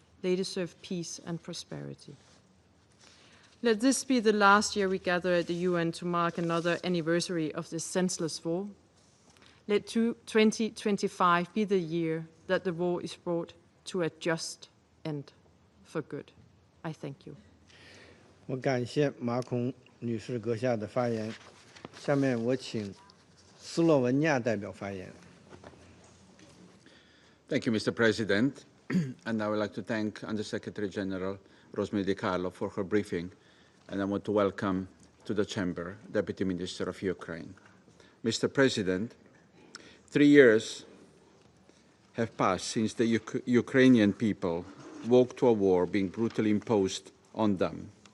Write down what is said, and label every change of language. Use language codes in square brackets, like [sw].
[en] They deserve peace and prosperity. Let this be the last year we gather at the UN to mark another anniversary of this senseless war. Let 2025 be the year that the war is brought to a just end for good. I thank you. [zh] 我感谢马孔女士阁下的发言。下面我请斯洛文尼亚代表发言。 [en] Thank you, Mr. President. And I would like to thank Undersecretary General Rosemary DiCarlo for her briefing. And I want to welcome to the Chamber Deputy Minister of Ukraine. Mr. President, 3 years have passed since the Ukrainian people woke to a war being brutally imposed on them.